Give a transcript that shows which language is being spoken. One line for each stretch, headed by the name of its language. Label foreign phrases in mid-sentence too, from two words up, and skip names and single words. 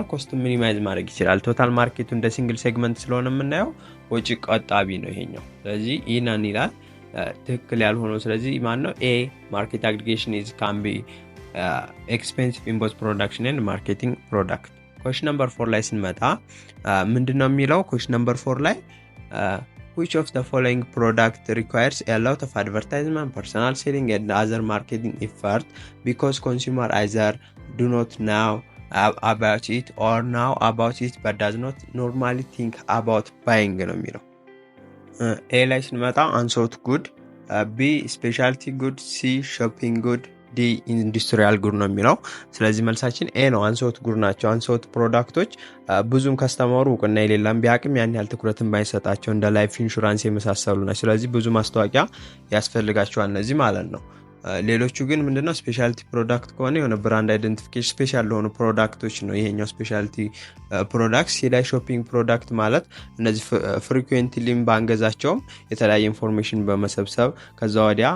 English: cost minimize
Amharic: ማድረግ ይችላል።
English: total market
Amharic: እንደ
English: single segment
Amharic: ስለሆነ የምናየው ወጪ ቆጣቢ ነው ይሄኛው። ስለዚህ ኢናን ይላል ትክክል ያልሆነው። ስለዚህ ማን ነው?
English: A market aggregation is can be expensive in both production and marketing product። question number 4
Amharic: ላይ ስንመጣ ምንድነው የሚለው?
English: question number 4 ላይ which of the following product requires a lot of advertisement, personal selling and other marketing effort because consumer either do not know about it or know about it but does not normally think about buying
Amharic: ነው የሚለው። ኤ ላይ ስንመጣ
English: unsold good፣ ቢ specialty good፣ ሲ shopping good፣ D industrial good
Amharic: ነው የሚለው። ስለዚህ መልሳችን ኤ ነው።
English: unsought good
Amharic: ናቸው።
English: unsought products
Amharic: ብዙም ከስተመሩ እውቅና የሌላም ቢያቅም ያን ያህል ትኩረትን ባይሰጣቸው እንደ
English: life insurance
Amharic: የመሳሰሉ ናቸው። ስለዚህ ብዙ ማስታወቂያ ያስፈልጋቸዋል እነዚህ ማለት ነው። ሌሎቹ ግን ምንድነው
English: specialty product
Amharic: ከሆነ የሆነ
English: brand identification special
Amharic: ለሆኑ ፕሮዳክቶች ነው። ይሄኛው
English: specialty product
Amharic: ሲላይ
English: shopping product
Amharic: ማለት እነዚህ ፍሪኩዌንትሊም ባንገዛቸውም የተለያየ ኢንፎርሜሽን በመሰብሰብ ከዛ ወዲያ